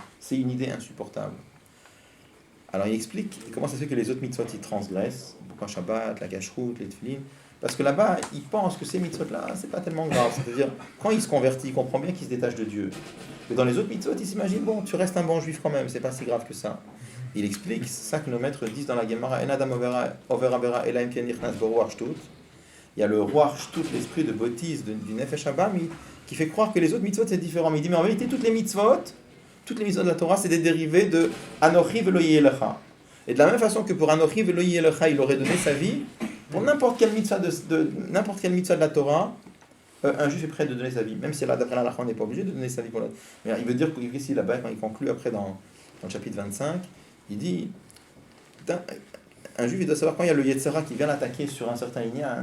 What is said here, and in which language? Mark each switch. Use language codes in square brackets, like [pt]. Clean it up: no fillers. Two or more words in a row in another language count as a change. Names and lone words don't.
[fr] C'est une idée insupportable. Alors il explique comment ça se fait que les autres mitzvot ils transgressent. Pourquoi Shabbat, la Kashrut, les Tefillin. Parce que là-bas, il pense que ces mitzvot-là, c'est pas tellement grave. C'est-à-dire, quand il se convertit, il comprend bien qu'il se détache de Dieu. Mais dans les autres mitzvot, il s'imagine, bon, tu restes un bon juif quand même, c'est pas si grave que ça. Il explique, c'est ça que nos maîtres disent dans la Gemara, [he] אין אדם עובר עבירה אלא אם כן נכנס בו רוח שטות. [fr] Il y a le [he] רוח שטות, [fr] l'esprit de bêtise du [he] נפש הבהמית, [fr] qui fait croire que les autres mitzvot c'est différent. Mais il dit, mais en vérité, toutes les mitzvot de la Torah, c'est des dérivés de [he] אנכי ולא יהיה לך. [fr] Et de la même façon que pour [he] אנכי ולא יהיה לך, [fr] il aurait donné sa vie, pour n'importe quelle mitzvah de la Torah, un juif est prêt de donner sa vie. Même si là, d'après la halakha, on n'est pas obligé de donner sa vie pour l'autre. Mais il veut dire qu'ici, là-bas, quand il conclut après dans le chapitre 25, il dit, un juif, il doit savoir quand il y a le Yetzera qui vient l'attaquer sur un certain Inyan.